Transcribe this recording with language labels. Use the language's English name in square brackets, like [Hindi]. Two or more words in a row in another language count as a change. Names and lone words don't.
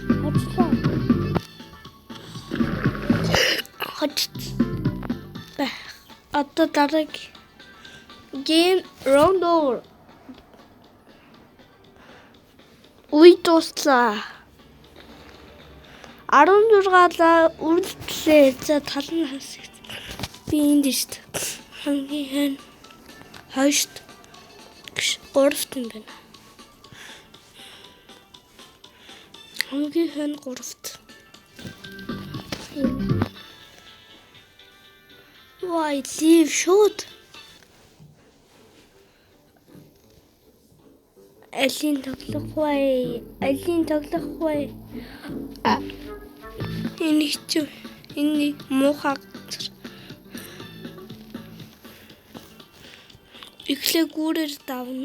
[Mongolian] Хот. Бах. Одоо дараагийн [English] round over. [Mongolian] Үе дуслаа. 16-аа үргэлжлээ. За тал нь хасах. Би энд шүү дээ. Хамгийн хойшд гуравт юм байна. Хамгийн гуравт. [English] Why leave шууд? [Mongolian] Алийн тоглох вэ? Энэ хэцүү. Энэ муухай. Эхлээ гүүрээр давна.